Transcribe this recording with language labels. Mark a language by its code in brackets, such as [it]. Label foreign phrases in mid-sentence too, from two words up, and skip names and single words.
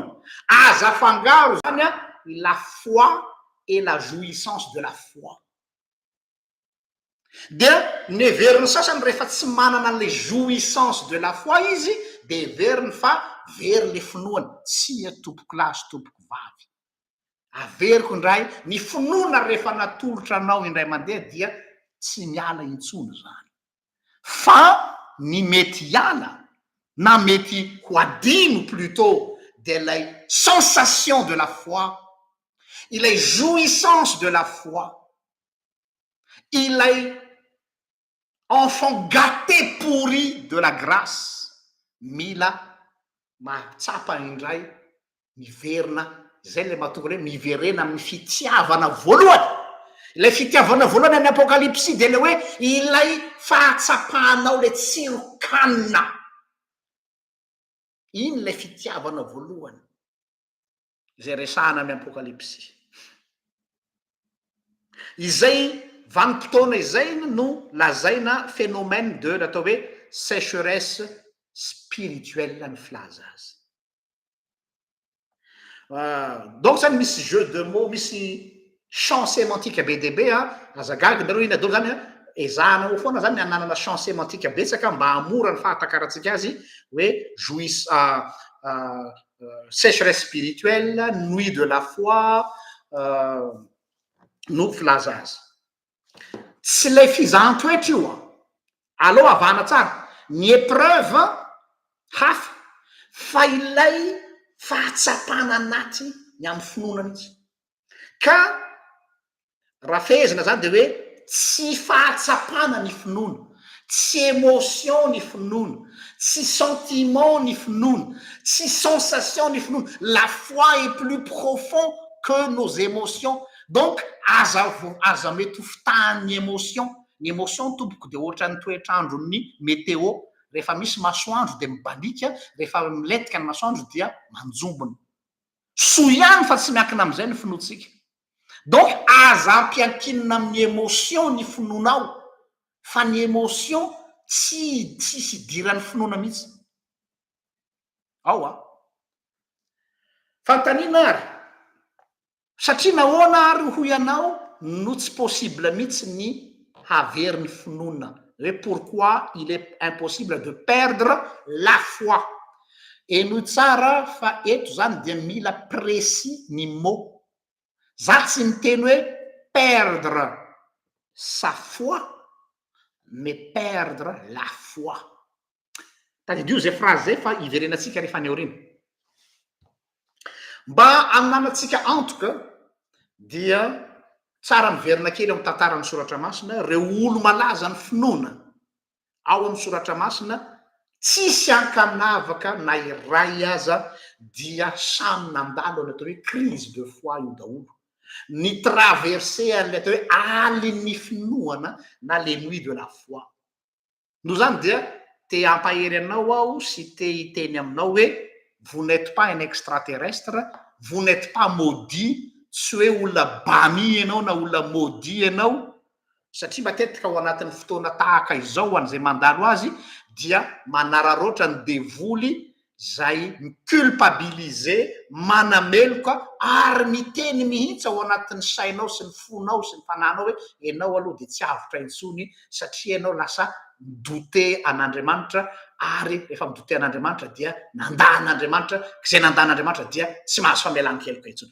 [mg] Aza afangaro zany [fr] la foi et la jouissance de la foi. [mg] Dia neveriny sasany rehefa tsy manana an' [fr] le jouissance de la foi [mg] izy, de veriny fa very le finoany. Tsia tompoko lahy sy tompoko vavy. Averiko indray, ny finoana rehefa natolotra anao indray mandeha dia tsy miala intsony zany. Fa ny mety hiala, na mety ho adino [fr] plutôt, de lay sensation de la foi, ilay jouissance de la foi, ilay enfant gâté pourri de la grâce, [mg] mila mahatsapa indray miverina, zay le mahatonga hoe miverena amin'ny fitiavana voalohany. Ilay fitiavana voalohany amin'ny apokalypsy de le hoe ilay fahatsapahanao le tsirokanina. Iny le fitiavana voalohany zay resahana amin'ny apokalypsy. Izay vanim-potoana izay no lazaina phénomène de atao hoe [fr] sécheresse spirituelle [mg] ny filaza azy. Donc zany misy [fr] jeu de mots, [mg] misy [fr] champ sémantique [mg] be dia be azagaga nareo iny adolo zany ezahana foana zany ananana [fr] champ sémantique [mg] betsaka mba hamora ny fahatakarantsika azy hoe [fr] sécheresse spirituelle, nuit de la foi, [mg] no filaza azy. Tsy lay fizahan-toetra io aloha avana tsara, ny épreuve hafa fa ilay fahatsapana anaty ny amin'ny finoana mihitsy. Ka raha fehezina zany de hoe tsy fahatsapana ny finoana, tsy émotion ny finoana, tsy sentiment ny finoana, tsy sensation ny finoana. [fr] La foi est plus profond que nos émotions. [mg] Donc aza mety hofitahan'ny émotion. Ny émotion tompoko de ohatran'ny toetrandron'ny météo. Rehefa misy masoandro de mibalika, rehefa miletika ny masoandro dia manjombona. Soa ihany fa tsy miankina am'izay ny finoantsika. Donc aza ampiankinina amin'ny émotion ny finoanao, fa ny émotion tsy idiran'ny finoana mihitsy. Ao fantanina ary, satria nahoana ary ho ianao no tsy possible mihitsy ny havery ny finoana. [fr] Et pourquoi il est impossible de perdre la foi. Et nous [mg] tsara fa eto zany dia mila précis ny mot. Za tsy miteny hoe [fr] perdre sa foi, mais perdre la foi. [mg] Tadidio zay phrase zay fa iverenatsika rehefa any aorina. Mba aminanatsika antoka dia tsara miverina kely amin'ny tantaran'ny soratra masina reo olo malaza ny finoana ao amin'ny soratra masina, tsisy ankanavaka na iray aza dia samy nandalo ny atao hoe [fr] crise de foi [mg] io daholo, ny traversé an'le atao hoe alin'ny finoana na [fr] les nuits de la foi. [mg] No zany dia te hampahery anao aho sy te hiteny aminao hoe [fr] vous n'êtes pas un extraterrestre, vous n'êtes pas maudit. [mg] Tsy hoe olona bami ianao na olona maudit ianao, satria matetika ao anatin'ny fotoana tahaka izao an'izay mandalo azy dia manararoatra ny devoly zay miculpabiliser, manameloka ary miteny mihitsy ao anatin'ny sainao sy ny fonao sy ny fananao hoe ianao aloha de tsy avotra intsony satria ianao lasa midote an'Andriamanitra, ary rehefa midote an'Andriamanitra dia nandan'Andriamanitra, zay nandan'Andriamanitra dia tsy mahazo famelan-keloka intsony.